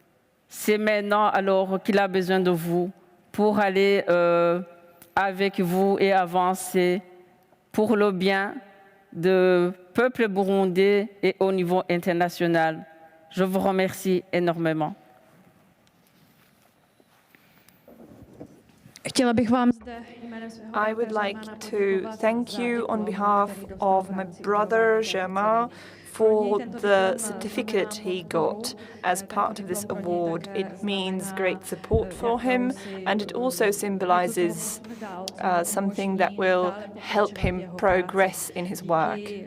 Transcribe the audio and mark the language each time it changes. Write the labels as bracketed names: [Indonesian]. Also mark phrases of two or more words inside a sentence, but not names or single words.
[French] C'est maintenant alors qu'il a besoin de vous pour aller avec vous et avancer pour le bien du peuple burundais et au niveau international. Je vous remercie énormément. [Czech] Chtěla bych vám zde jménem svého [English] I would like to thank you on behalf of my brother Germain for the certificate he got as part of this award. It means great support for him, and it also symbolizes something that will help him progress in his work.